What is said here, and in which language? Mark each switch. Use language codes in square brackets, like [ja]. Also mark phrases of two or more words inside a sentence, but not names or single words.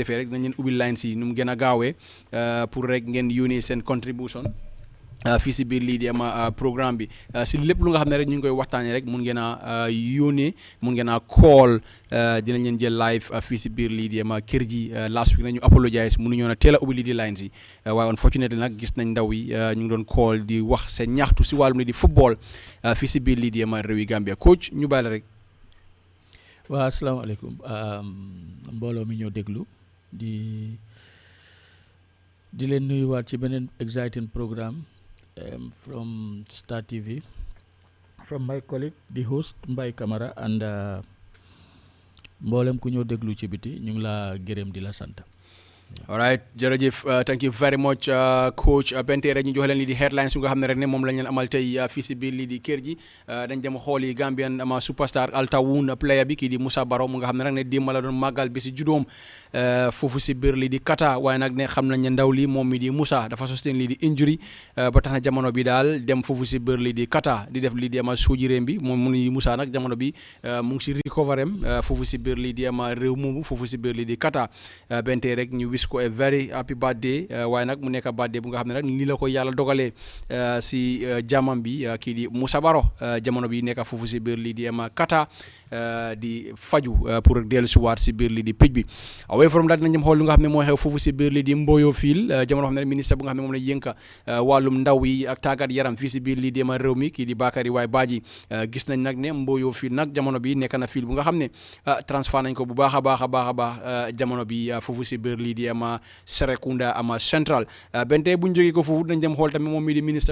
[wo] defee rek dinañ leen ubbi lines yi nu mu gën a gaawee pour rek ngeen yónnee seen contribution fii si biir lii di programme bi si lépp lu nga xam ne rek ñu ngi koy waxtaanee rek mun ngeen a yónnee mun ngeen a call dinañ leen jël live fii si biir lii di kër ji [en] last week [wo] nañu apologize mënuñoo na teel a ubbi lii di lines yi waaye unfortunately nag gis nañ ndaw yi ñu ngi doon call di wax seen ñaxtu si wàllum lii di football fii si biir lii di réewi Gambia coach ñu bàyyi la rek. waaw asalaamaaleykum mbooloo mi ñoo déglu di leen nuyuwaat ci beneen [en] exciting programme from Star TV from my colleague the host Mbaye Camara [wo] and mboolem ku ñoo déglu ci biti ñu ngi la gërëm di la sant. [en] all right [wo] jërëjëf [en] thank you very much coach [wo] bente rek ñu jox leen lii di headlines yu nga xam ne rek ne moom lañ leen amal tey fii si biir lii di kër gi dañ dem xool yi [en] Gambian superstar [wo] Altawun player bi kii di Moussa Barrow mu nga xam ne rek ne démb la doon màggal bi si judoom foofu si biir lii di Kata waaye nag ne xam nañ ne ndaw li moom mi di Moussa dafa sustain lii di injury ba tax na jamono bi daal dem foofu si biir lii di Kata di def lii di suujiréem bi moom mu ni Moussa nag jamono bi mu ngi si recoverem foofu si biir lii di réew moomu foofu si biir lii di Kata bente rek ñu wis ko [en] a very happy birthday [wo] waaye nag mu nekk birthday bu nga xam ne nag nii la ko yàlla dogalee si jaamam bi kii di Moussa Barrow jamono bi nekk foofu si biir lii di Kata di faju pour dellu si waat si biir lii di picc bi [en] away from that [wo] dinañ dem xool lu nga xam ne moo xew foofu si biir lii di Mboyo Field jamono xam ne ministre bu nga xam ne moom la yënka wàllum ndaw yi ak tàggat yaram fii si biir lii di réew mi kii di Bakary Waay Badji gis nañ nag ne Mboyo Field nag jamono bi nekk na field bu nga xam ne transfert nañ ko bu baax a baax a baax a baax jamono bi foofu si biir lii di Serekunda Central bente bu ñu jógee ko foofu dañ dem xool tamit moom mi di ministre